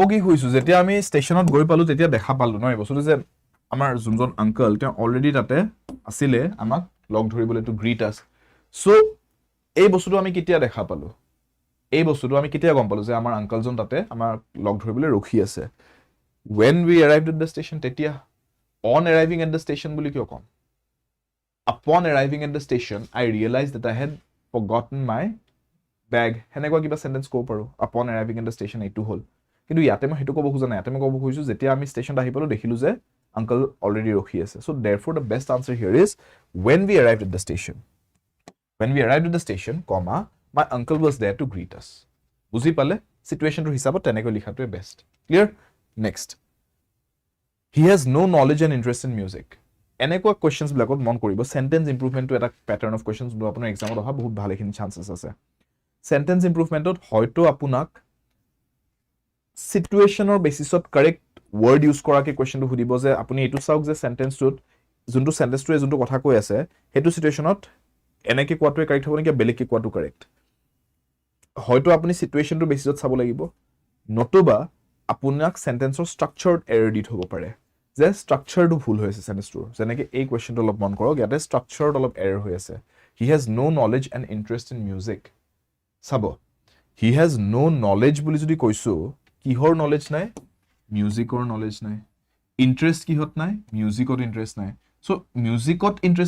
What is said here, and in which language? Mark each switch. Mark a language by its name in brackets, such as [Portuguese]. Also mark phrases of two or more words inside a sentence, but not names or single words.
[Assamese] কি হইছো যেতিয়া আমি ষ্টেচনত গৈ পালো তেতিয়া দেখা পালো ন এই বস্তুটো যে আমাৰ জুনজন আঙ্কেল তেওঁ অলৰেডি তাতে আছিলে আমাক লগ ধৰিবলৈ [English] to greet us [Assamese] সো এই বস্তুটো আমি কেতিয়া দেখা পালো এই বস্তুটো আমি কেতিয়া গম পালো যে আমাৰ আঙ্কলজন তাতে আমাৰ লগ ধৰিবলৈ ৰখি আছে [English] when we arrived at the station [Assamese] তেতিয়া [English] on arriving at the station [Assamese] বুলি কিয় কম [English] upon arriving at the station I realized that I had forgotten my bag [Assamese] হেনেকুৱা কিবা সেন্টেন্স ক'ব পাৰো [English] upon arriving at the station [Assamese] এইটো হল কিন্তু ইয়াতে মই হেতু ক'ব খোজা নাই ইয়াতে মই ক'ব খুজিছো যেতিয়া আমি ষ্টেচনত আহি পালো দেখিলো যে [English] uncle already [Assamese] ৰখি আছে [English] so therefore the best answer here is when we arrived at the station when we arrived at the station comma my uncle was there to greet us [Assamese] বুজি পালে সিচুৱেচনটো হিচাপত তেনেকৈ লিখাটোৱে বেষ্ট ক্লিয়াৰ নেক্সট [English] he has no knowledge and interest in music [Assamese] এনেকুৱা কোৱেশ্চনছ বিলাকত মন কৰিব [English] sentence improvement [Assamese] এটা [English] pattern of questions [Assamese] বুলি আপোনাৰ এক্সামত অহা বহুত ভালেখিনি চান্সেছ আছে [English] sentence improvement [Assamese] হয়তো আপোনাক সিচুৱেচনৰ বেসিছত [English] correct word use [Assamese] কৰাকে কোৱেশ্চনটো সুধিব যে আপুনি এটো চাওক যে সেন্টেন্সটোত যোনটো সেন্টেন্সটোৱে যোনটো কথা কৈ আছে হেতু সিচুৱেচনত এনেকে কোৱাটোৱে কাৰেক্ট হ'ব নেকি বেলেগকে কোৱাটো কাৰেক্ট হয়তো আপুনি সিচুৱেচনটো বেসিছত চাব লাগিব নতুবা আপোনাক সেন্টেন্সৰ [English] structured error [Assamese] দি হ'ব পাৰে যে স্ট্ৰাকচাৰটো ভুল হৈছে সেন্টেন্সটোৰ যেনেকৈ এই কোৱেশ্চনটো অলপ মন কৰক ইয়াতে স্ট্ৰাকচাৰ্ড অলপ এৰৰ হৈ আছে [English] he has no knowledge and interest in music [Assamese] চাব [English] he has no knowledge [Assamese] বুলি যদি কৈছো কিহৰ নলেজ নাই মিউজিকৰ নলেজ নাই ইন্টাৰেষ্ট কিহত নাই মিউজিকত ইন্টাৰেষ্ট নাই সো মিউজিকত ইন্টাৰেষ্ট